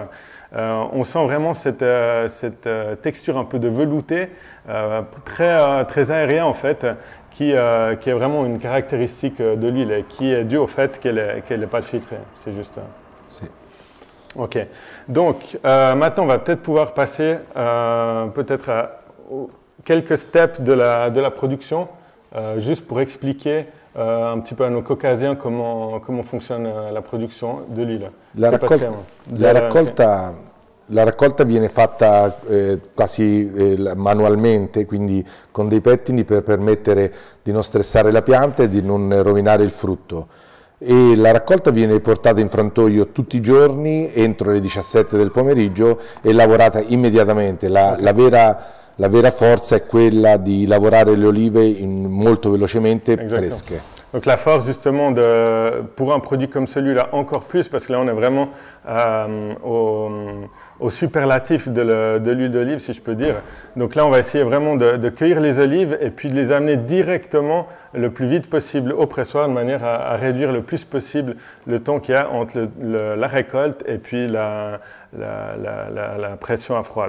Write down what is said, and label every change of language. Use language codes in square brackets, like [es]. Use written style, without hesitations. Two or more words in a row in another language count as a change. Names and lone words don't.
[fr] On sent vraiment cette texture un peu de velouté, très aérien en fait, qui est vraiment une caractéristique de l'huile et qui est due au fait qu'elle n'est pas filtrée. C'est juste ça. Si. Ok. Donc, maintenant, on va peut-être pouvoir passer peut-être à quelques steps de la production, juste pour expliquer un petit peu à nos caucasiens comment fonctionne la [it] produzione dell' [fr] huile. [it] La raccolta viene fatta quasi manualmente, quindi con dei pettini per permettere di non stressare la pianta e di non rovinare il frutto. E la raccolta viene portata in frantoio tutti i giorni entro le 17 del pomeriggio e lavorata immediatamente. La vera forza è quella di lavorare le olive molto velocemente fresche. [fr] Donc la force justement pour un produit comme celui-là encore plus, parce que là on est vraiment au superlatif de l'huile d'olive, si je peux dire. Donc là on va essayer vraiment de cueillir les olives et puis de les amener directement le plus vite possible au pressoir, de manière à réduire le plus possible le temps qu'il y a entre la récolte et puis la pression à froid.